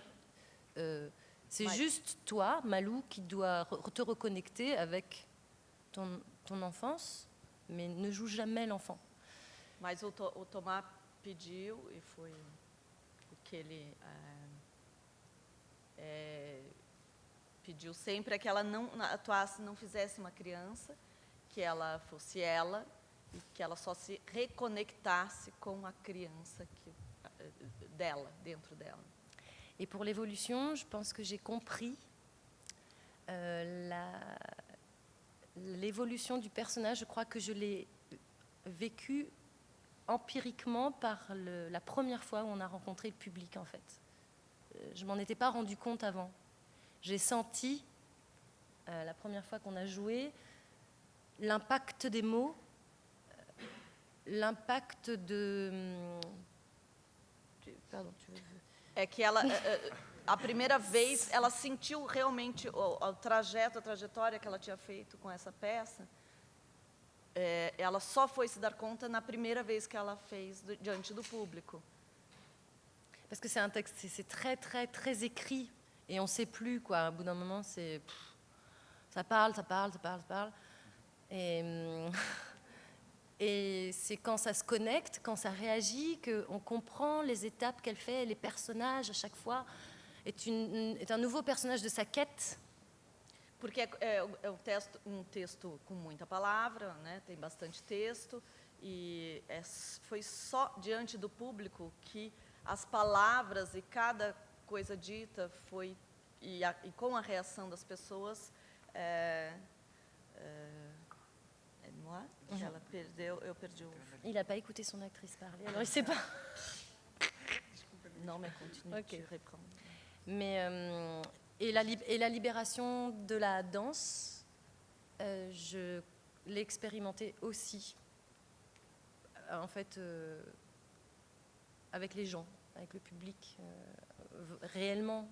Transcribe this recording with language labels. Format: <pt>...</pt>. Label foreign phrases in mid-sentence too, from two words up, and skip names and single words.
<fr>C'est Ouais. juste toi, Malou, qui dois te reconnecter avec ton enfance, mais ne joue jamais l'enfant.</fr> <pt>Mas o Tomás pediu, e foi o que ele pediu sempre, é que ela não atuasse, não fizesse uma criança, que ela fosse ela, e que ela só se reconectasse com a criança dela, dentro dela.</pt> <fr>Et pour l'évolution, je pense que j'ai compris l'évolution du personnage. Je crois que je l'ai vécu empiriquement par la première fois où on a rencontré le public, en fait. Je m'en étais pas rendu compte avant. J'ai senti, la première fois qu'on a joué, l'impact des mots, l'impact de... Pardon, tu veux...</fr> <pt>É que ela, a primeira vez, ela sentiu realmente o trajeto, a trajetória que ela tinha feito com essa peça. Ela só foi se dar conta na primeira vez que ela fez diante do público.</pt> <fr>Parce que c'est un texte, c'est très, très, très écrit. Et on ne sait plus, quoi. Au bout d'un moment, c'est... Ça parle. Et c'est quand ça se connecte, quand ça réagit, qu'on comprend les étapes qu'elle fait, les personnages, à chaque fois, est un nouveau personnage de sa quête.</fr> <pt>Porque é um texto com muita palavra, né? Tem bastante texto, e foi só diante do público que as palavras e cada coisa dita foi, e com a reação das pessoas, moi, ela perdeu, eu perdi o...</pt> <fr>Il n'a pas écouté son actrice parler, alors il ne sait pas. Non, mais continue, Ok. tu reprends. Mais, et la libération de la danse, je l'ai expérimenté aussi, en fait, avec les gens, avec le public, réellement.</fr>